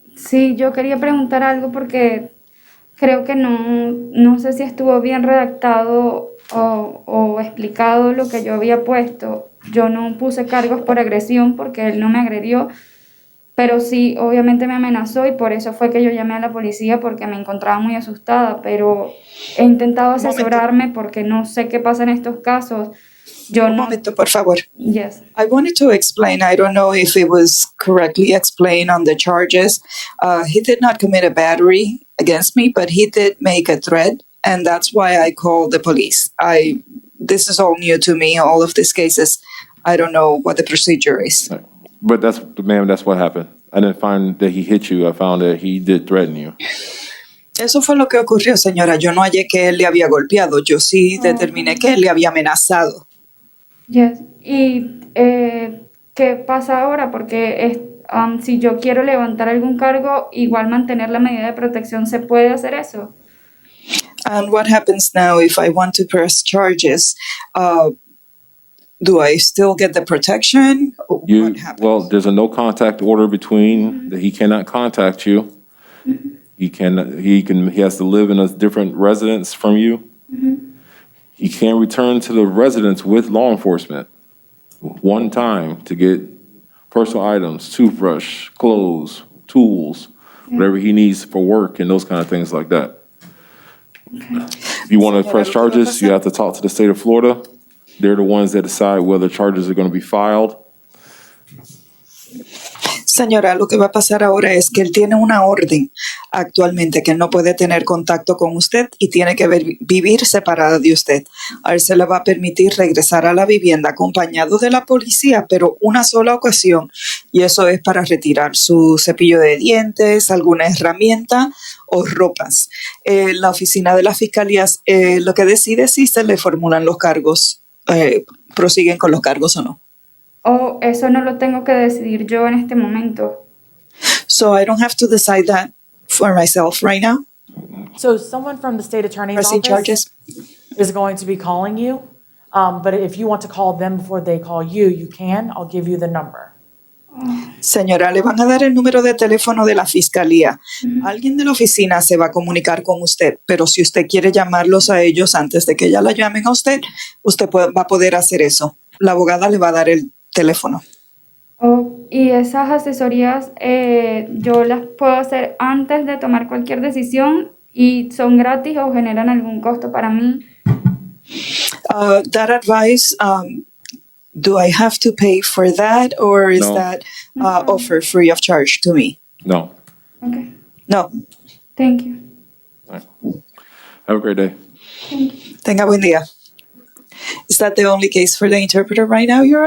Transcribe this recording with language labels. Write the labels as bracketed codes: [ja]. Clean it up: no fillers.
[es] Sí, yo quería preguntar algo porque creo que no sé si estuvo bien redactado o explicado lo que yo había puesto. Yo no puse cargos por agresión porque él no me agredió, pero sí, obviamente me amenazó y por eso fue que yo llamé a la policía porque me encontraba muy asustada, pero he intentado asesorarme porque no sé qué pasa en estos casos. Un momento, por favor. [en] Yes. I wanted to explain, I don't know if it was correctly explained on the charges. He did not commit a battery against me, but he did make a threat, and that's why I called the police. This is all new to me, all of these cases. I don't know what the procedure is. But ma'am, that's what happened. I didn't find that he hit you. I found that he did threaten you. [es] Eso fue lo que ocurrió, señora. Yo no hallé que él le había golpeado. Yo sí determiné que él le había amenazado. [en] Yes. [es] ¿Y qué pasa ahora? Porque si yo quiero levantar algún cargo, igual mantener la medida de protección, ¿se puede hacer eso? [en] And what happens now if I want to press charges? Do I still get the protection? What happens? Well, there's a no contact order between that he cannot contact you. He has to live in a different residence from you. He can return to the residence with law enforcement one time to get personal items, toothbrush, clothes, tools, whatever he needs for work and those kind of things like that. If you want to press charges, you have to talk to the state of Florida. They're the ones that decide whether charges are going to be filed. [es] Señora, lo que va a pasar ahora es que él tiene una orden actualmente que él no puede tener contacto con usted y tiene que vivir separada de usted. A él se le va a permitir regresar a la vivienda acompañado de la policía, pero una sola ocasión, y eso es para retirar su cepillo de dientes, alguna herramienta o ropas. La oficina de las fiscalías lo que decide es si se le formulan los cargos, prosiguen con los cargos o no. ¿O eso no lo tengo que decidir yo en este momento? [en] So I don't have to decide that for myself right now. So someone from the state attorney's Pressing office charges. is going to be calling you. But if you want to call them before they call you, you can. I'll give you the number. [es] Señora, le van a dar el número de teléfono de la fiscalía. Alguien de la oficina se va a comunicar con usted, pero si usted quiere llamarlos a ellos antes de que ya la llamen a usted, va a poder hacer eso. La abogada le va a dar el teléfono. Y esas asesorías yo las puedo hacer antes de tomar cualquier decisión y son gratis o generan algún costo para mí. [en] That advice, do I have to pay for that, or is No. that offer free of charge to me? No. Okay, No. thank you. All right. Have a great day. [es] Tenga buen día. [en] Is that the only case for the interpreter right now, Your Honor?